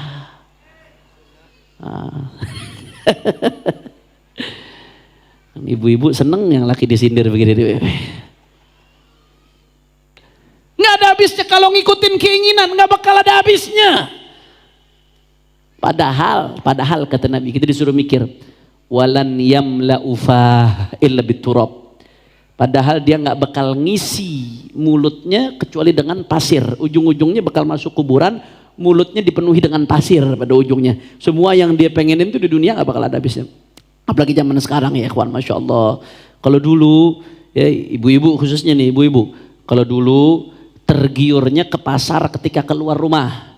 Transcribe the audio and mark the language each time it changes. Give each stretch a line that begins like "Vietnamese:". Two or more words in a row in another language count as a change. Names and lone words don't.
Indonesian: Ibu-ibu seneng yang laki disindir begini. Nggak ada habisnya kalau ngikutin keinginan, nggak bakal ada habisnya. Padahal kata Nabi, kita disuruh mikir,
Arabic: ولن يملأ فاه إلا بتراب.
Indonesian: Padahal dia nggak bakal ngisi mulutnya kecuali dengan pasir. Ujung-ujungnya bakal masuk kuburan, mulutnya dipenuhi dengan pasir pada ujungnya. Semua yang dia pengenin itu di dunia nggak bakal ada habisnya. Apalagi zaman sekarang ya ikhwan,
Arabic: ما شاء الله.
Indonesian: Kalau dulu, ya ibu-ibu khususnya nih, ibu-ibu, kalau dulu tergiurnya ke pasar ketika keluar rumah.